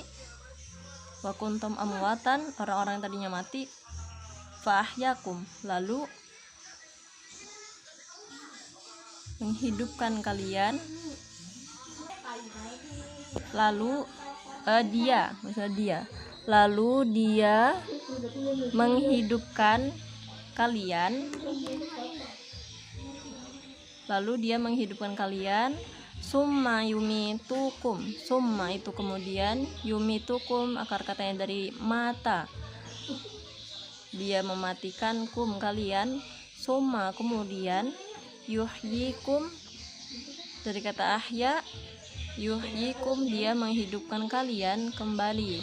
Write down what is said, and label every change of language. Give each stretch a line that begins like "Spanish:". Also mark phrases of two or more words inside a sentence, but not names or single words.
Arabic: وكنتم أمواتا,
Indonesian: orang-orang yang tadinya mati,
Arabic: فأحياكم,
Indonesian: lalu menghidupkan kalian. Lalu dia menghidupkan kalian.
Arabic: ثم يميتكم,
Indonesian: summa itu kemudian, yumitukum akar katanya dari mata, dia mematikan kum kalian. Summa kemudian, yuhyikum dari kata ahya, yuhyikum dia menghidupkan kalian kembali.